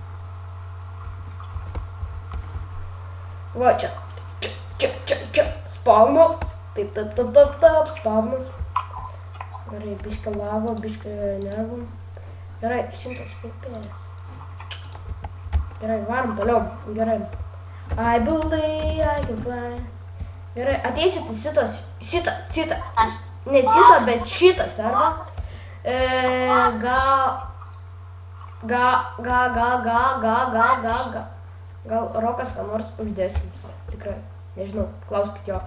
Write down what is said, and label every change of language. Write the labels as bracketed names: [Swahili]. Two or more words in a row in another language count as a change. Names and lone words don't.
[Lithuanian] Va čia, spawnas, taip, spawnas. Gerai, biškį lavo, biškį nervų. Gerai, 100 FPS. Gerai, varom toliau, gerai. [English] I believe I can fly. [Lithuanian] Gerai, ateisit į šitą. Ne šitą, bet šitas, arba? Gal Rokas ką nors uždės jums, tikrai, nežinau, klauskit jo.